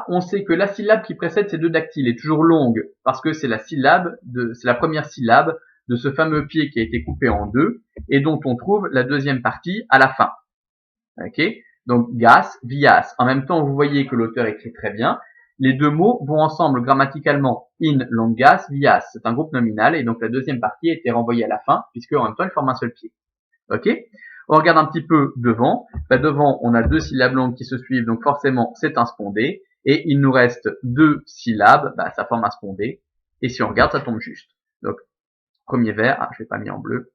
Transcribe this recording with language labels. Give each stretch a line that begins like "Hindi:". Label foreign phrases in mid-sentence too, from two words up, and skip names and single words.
French: On sait que la syllabe qui précède ces deux dactyles est toujours longue parce que c'est la première syllabe de ce fameux pied qui a été coupé en deux et dont on trouve la deuxième partie à la fin. Ok? Donc
Latin: gas, vias.
French: En même temps, vous voyez que l'auteur écrit très bien. Les deux mots vont ensemble grammaticalement.
Latin: In longas, vias.
French: C'est un groupe nominal et donc la deuxième partie a été renvoyée à la fin puisque en même temps, elle forme un seul pied. Ok? On regarde un petit peu devant. Devant, on a deux syllabes longues qui se suivent, donc forcément, c'est un spondé. Et il nous reste deux syllabes, ça forme un spondé. Et si on regarde, ça tombe juste. Donc, premier vers, je l'ai pas mis en bleu.